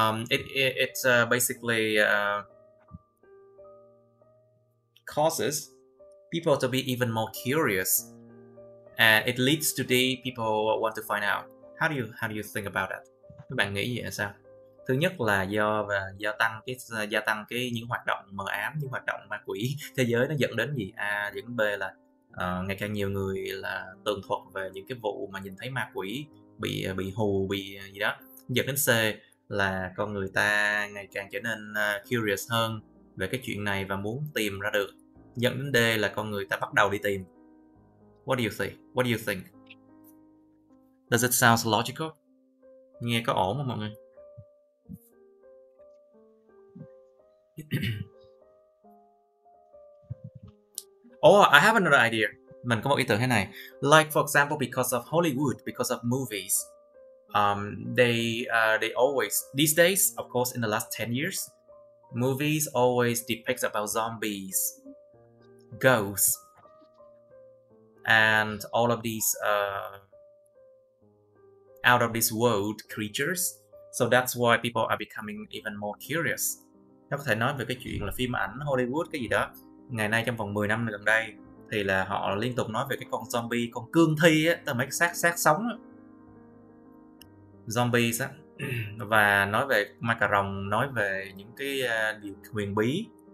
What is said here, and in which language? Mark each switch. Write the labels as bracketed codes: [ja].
[en] It basically causes people to be even more curious, and it leads to D. People want to find out. How do you think about that? [vi] Các bạn nghĩ vậy sao? Thứ nhất là gia tăng những hoạt động mờ ám, những hoạt động ma quỷ thế giới, nó dẫn đến gì? A dẫn đến B là ngày càng nhiều người là tường thuật về những cái vụ mà nhìn thấy ma quỷ, bị hù, bị gì đó. Dẫn đến C là con người ta ngày càng trở nên curious hơn về cái chuyện này và muốn tìm ra được. Dẫn đến D là con người ta bắt đầu đi tìm. [en] What do you think? Does it sound logical? [vi] Nghe có ổn không mọi người? [en] Oh, I have another idea. [vi] Mình có một ý tưởng thế này. [en] Like for example, because of Hollywood, because of movies, they always, these days, of course, in the last 10 years, movies always depict about zombies, ghosts, and all of these out of this world creatures. So that's why people are becoming even more curious. [vi] Nó có thể nói về cái chuyện là phim ảnh Hollywood cái gì đó. Ngày nay trong vòng 10 năm gần đây thì là họ liên tục nói về cái con zombie, con cương thi á, tức là mấy cái xác sống á. Zombies á. Và nói về ma cà rồng, nói về những cái điều huyền bí.